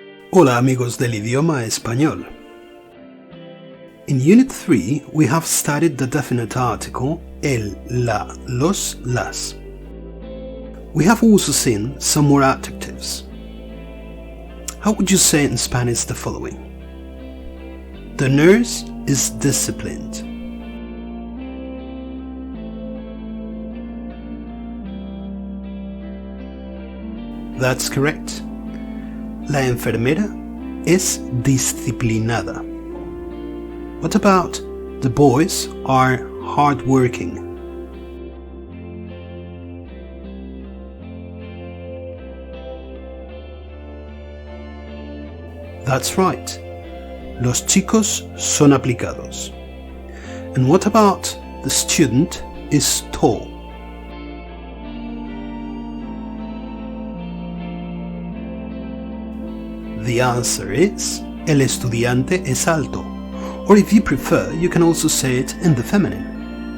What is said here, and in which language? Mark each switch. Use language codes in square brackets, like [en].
[es] Hola amigos del idioma español. [en] In Unit 3 we have studied the definite article el, la, los, las. We have also seen some more adjectives. How would you say in Spanish the following? The nurse is disciplined. That's correct. [es] La enfermera es disciplinada. [en] What about the boys are hardworking? That's right. [es] Los chicos son aplicados. [en] And what about the student is tall? The answer is [es] el estudiante es alto. [en] Or if you prefer, you can also say it in the feminine.